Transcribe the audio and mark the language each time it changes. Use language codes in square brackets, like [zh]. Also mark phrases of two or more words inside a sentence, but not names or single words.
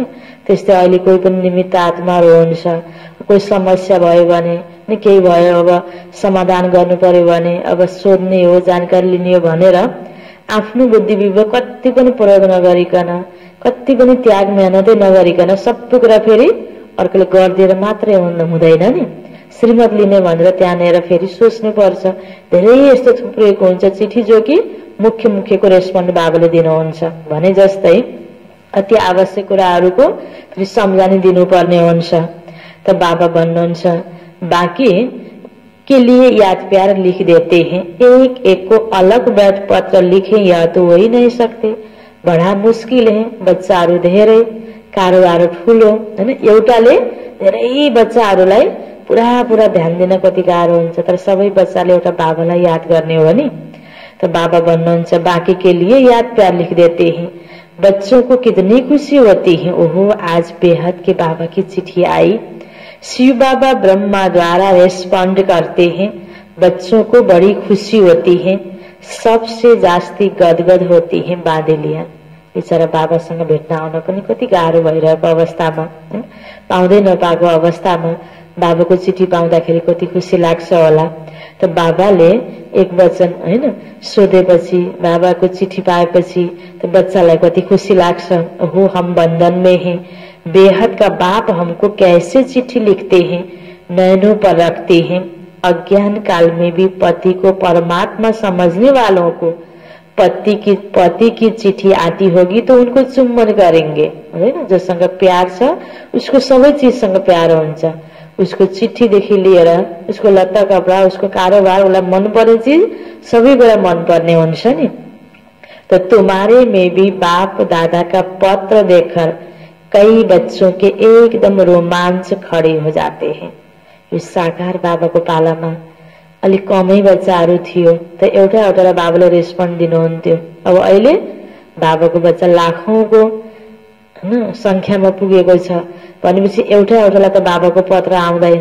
[ne] त्यस्तै अहिले कोही पनि निमित्त आत्माहरू हुन्छ, कोही समस्या भयो भने नि, केही भयो अब समाधान गर्नु पर्यो भने, अब सोध्ने हो, जानकारी लिने हो भनेर आफ्नो बुद्धि विवेक कति पनि प्रयोग नगरिकन, कति पनि त्याग मेहनतै नगरिकन सबै कुरा फेरि अर्कोले गरिदिएर मात्रै हुँदैन नि। श्रीमत लिने भनेर त्यहाँनिर फेरि सोच्नु पर्छ। धेरै यस्तो थुप्रिएको हुन्छ चिठी जो कि मुख्य मुख्यको रेस्पोन्ड बाबाले दिनुहुन्छ भने जस्तै अति आवश्यक कुराहरूको फेरि सम्झानी दिनुपर्ने हुन्छ। त बाबा भन्नुहुन्छ [hi] बाकी के लिए याद प्यार लिख देते हैं, एक एक को अलग बैठ पत्र लिखे या तो हो ही नहीं सकते, बड़ा मुस्किल है। [ne] बच्चाहरू धेरै, कारोबार ठुलो हैन, एउटाले धेरै बच्चाहरूलाई पुरा ध्यान दिन कति गाह्रो हुन्छ। तर सबै बच्चाले एउटा बाबालाई याद गर्ने हो नि। त बाबा भन्नुहुन्छ [hi] बाकी के लिए याद प्यार लिख देते हैं, बच्चों को कितनी खुशी होती है। ओहो, आज बेहद के बाबा की चिट्ठी आई। शिव बाबा ब्रह्मा द्वारा रेस्पॉन्ड करते हैं, बच्चों को बड़ी खुशी होती है, सबसे जास्ती गदगद होती है बाँधेलिया। [ne] बिचरा बाबासँग भेट्न आउन पनि कति गाह्रो भइरहेको अवस्थामा, पाउँदै नपाएको अवस्थामा बाबाको चिठी पाउँदाखेरि कति खुसी लाग्छ होला। त बाबाले एक वचन हैन सोधेपछि, बाबाको चिठी पाएपछि त बच्चालाई कति खुसी लाग्छ। [hi] ओहो, हम बंधन में हैं, बेहद का बाप हमको कैसे चिट्ठी लिखते हैं, नैनों पर रखते हैं। अज्ञान काल में भी पति को परमात्मा समझने वालों को पति की चिट्ठी आती होगी तो उनको चुम्बन करेंगे हैन। [ne] जोसँग प्यार छ उसको सबै चिजसँग प्यार हुन्छ। उसको चिट्ठीदेखि लिएर उसको लत्ता कपडा, उसको कारोबार, उसलाई मनपर्ने चिज सबै कुरा मनपर्ने हुन्छ नि। [hi] तो तुम्हारे में भी बाप दादा का पत्र देखकर कई बच्चों के एकदम रोमांच खड़े हो जाते हैं। [ne] यो साकार बाबाको पालामा अलिक कमै बच्चाहरू थियो त एउटा बाबाले रेस्पोन्ड दिनुहुन्थ्यो। अब अहिले बाबाको बच्चा लाखौंको हैन संख्यामा पुगेको छ भनेपछि एउटालाई त बाबाको पत्र आउँदैन।